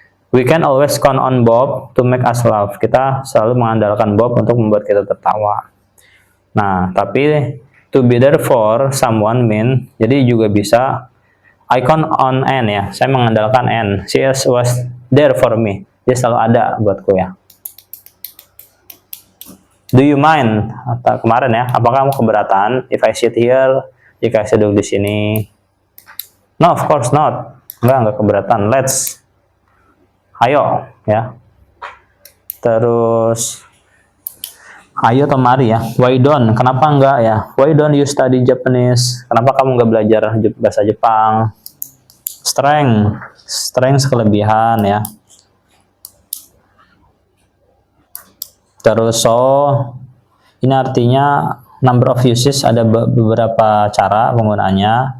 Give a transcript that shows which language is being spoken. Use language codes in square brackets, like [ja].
[en] We can always count on Bob to make us laugh. [id] Kita selalu mengandalkan Bob untuk membuat kita tertawa. Nah, tapi to be there for someone mean, jadi juga bisa [en] I count on N [id] ya. Saya mengandalkan N. [en] She was there for me. [id] Dia selalu ada buatku ya. [en] Do you mind? [id] Atau kemarin ya, apakah kamu keberatan [en] if I sit here, [id] jika saya duduk di sini? [en] No, of course not. [id] Enggak keberatan. [en] Let's. Ayo, ya. [id] Terus ayo atau mari ya. [en] Why don't? [id] Kenapa enggak ya? [en] Why don't you study Japanese? [id] Kenapa kamu enggak belajar bahasa Jepang? Strength kelebihan ya. Terus ini artinya number of uses, ada beberapa cara penggunaannya.